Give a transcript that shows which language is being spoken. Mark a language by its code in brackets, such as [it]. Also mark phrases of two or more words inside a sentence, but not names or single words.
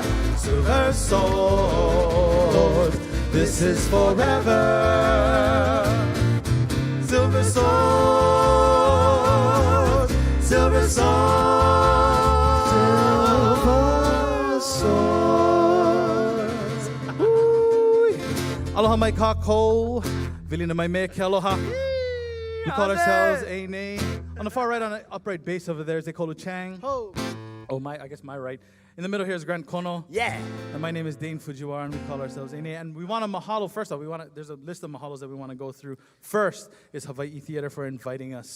[en] Silver sword, this is forever. Silver sword, silver sword, silver sword. [haw] Aloha mai kako, vilina mai me ke aloha. [en] We call ourselves Ei Nei. On the far right, on the upright base over there is Ekolu Chang. Oh, I guess my right. In the middle here is Grant Kono. Yeah. And my name is Dane Fujiwara, and we call ourselves Ei Nei. And we want to mahalo first off. There's a list of mahalos that we want to go through. First is Hawaii Theater for inviting us.